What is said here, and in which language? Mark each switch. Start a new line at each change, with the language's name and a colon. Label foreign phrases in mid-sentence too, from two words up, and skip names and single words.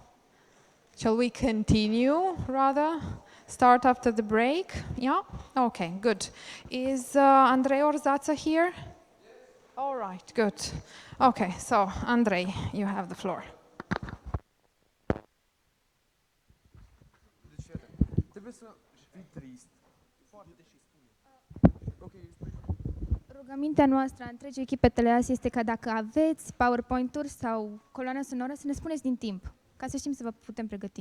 English: Shall we continue, rather? Start after the break? Yeah? Okay, good. Is Andrei Orzața here? All right, good. Okay, so Andrei, you have the floor.
Romanian: Rugămintea noastră a întregii echipe Teleas este ca dacă aveți PowerPoint-uri sau coloana sonoră să ne spuneți din timp, ca să știm să vă putem pregăti.